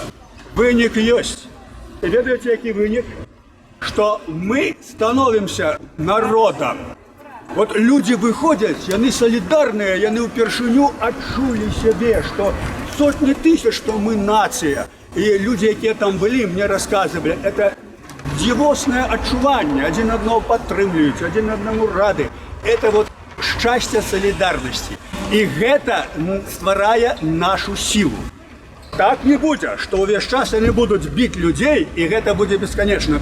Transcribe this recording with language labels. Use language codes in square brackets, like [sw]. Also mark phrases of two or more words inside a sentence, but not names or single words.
[be] Вынік ёсць. І ведаеце, які вынік? Што мы становімся народам. Вот людзі выходзяць, яны салідарныя, яны ўпершыню адчулі сябе, што сотні тысяч, што мы нацыя. [ru] и люди, которые там были, мне рассказывали, это [be] дзівоснае адчуванне, адзін аднаго падтрымліваюць, адзін аднаму рады. Это вот шчасце салідарнасці. І гэта стварае нашу сілу. Так не будзе, што ўвесь час яны будуць біць людзей, і гэта будзе бесканечна.